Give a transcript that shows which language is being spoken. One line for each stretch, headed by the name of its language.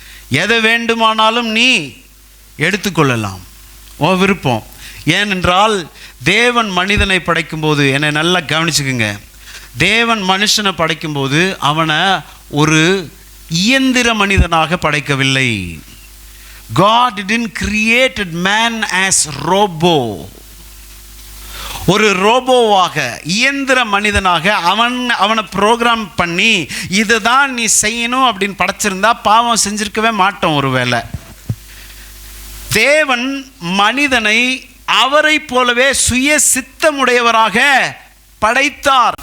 Tamil: எதை வேண்டுமானாலும் நீ எடுத்துக்கொள்ளலாம், உன் விருப்பம். ஏனென்றால் தேவன் மனிதனை படைக்கும்போது, என்னை நல்லா கவனிச்சுக்குங்க, தேவன் மனுஷனை படைக்கும்போது அவனை ஒரு இயந்திர மனிதனாக படைக்கவில்லை.
English: God didn't create man as robo.
Tamil: ஒரு ரோபோவாக, இயந்திர மனிதனாக அவனை ப்ரோக்ராம் பண்ணி இதை தான் நீ செய்யணும் அப்படின்னு படைச்சிருந்தா பாவம் செஞ்சிருக்கவே மாட்டோம். ஒருவேளை தேவன் மனிதனை அவரை போலவே சுய சித்தமுடையவராக படைத்தார்.